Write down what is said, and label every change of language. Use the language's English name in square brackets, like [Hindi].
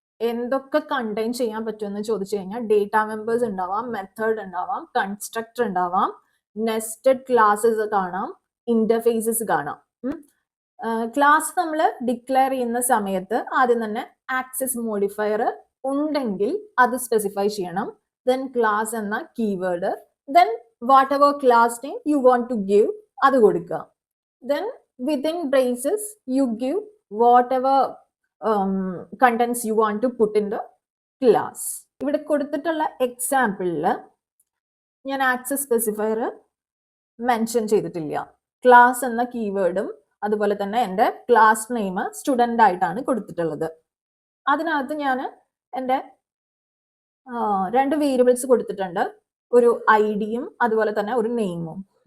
[Malayalam] എന്തൊക്കെ കണ്ടെയ്ൻ ചെയ്യാൻ പറ്റുമെന്ന് ചോദിച്ചു കഴിഞ്ഞാൽ ഡേറ്റ മെമ്പേഴ്സ് ഉണ്ടാവാം, മെത്തേഡ് ഉണ്ടാവാം, കൺസ്ട്രക്ടർ ഉണ്ടാവാം, നെസ്റ്റഡ് ക്ലാസ്സസ് കാണാം, ഇന്റർഫേസസ് കാണാം. ക്ലാസ് നമ്മൾ ഡിക്ലെയർ ചെയ്യുന്ന സമയത്ത് ആദ്യം തന്നെ ആക്സസ് മോഡിഫയർ ഉണ്ടെങ്കിൽ അത് സ്പെസിഫൈ ചെയ്യണം. [English] then class എന്ന keyword, then whatever class name you want to give [Malayalam] അത് കൊടുക്കുക. [English] Then within braces you give whatever contents you want to put in the class. [Malayalam] ഇവിടെ കൊടുത്തിട്ടുള്ള എക്സാമ്പിളിൽ ഞാൻ ആക്സസ് സ്പെസിഫയർ മെൻഷൻ ചെയ്തിട്ടില്ല. Class എന്ന കീവേഡും അതുപോലെ തന്നെ എൻ്റെ ക്ലാസ് നെയിം സ്റ്റുഡൻ്റ് ആയിട്ടാണ് കൊടുത്തിട്ടുള്ളത്. അതിനകത്ത് ഞാൻ എൻ്റെ 2 വേരിയബിൾസ് കൊടുത്തിട്ടുണ്ട്, ഒരു ഐ ഡിയും അതുപോലെ തന്നെ ഒരു നെയിമും.